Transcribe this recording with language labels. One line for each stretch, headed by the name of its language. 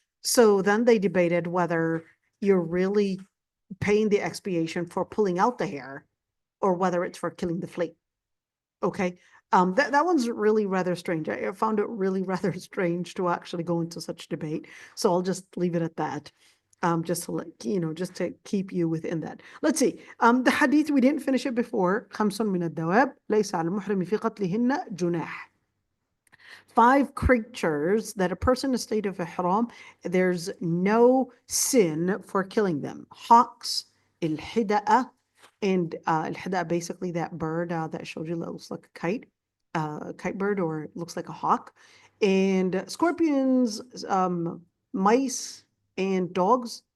English: So then they debated whether you're really paying the expiation for pulling out the hair or whether it's for killing the flea. Okay. That one's really rather strange. I found it really rather strange to actually go into such debate. So I'll just leave it at that. Just to just to keep you within that. Let's see. The hadith, we didn't finish it before.
Arabic: 5 من الدواب ليس على المحرم في قتلهن جناح.
English: 5 creatures that a person in a state of ihram, there's no sin for killing them. Hawks, al-hida'a, and al-hida'a, basically that bird that showed you that looks like a kite bird, or looks like a hawk, and scorpions, mice, and dogs.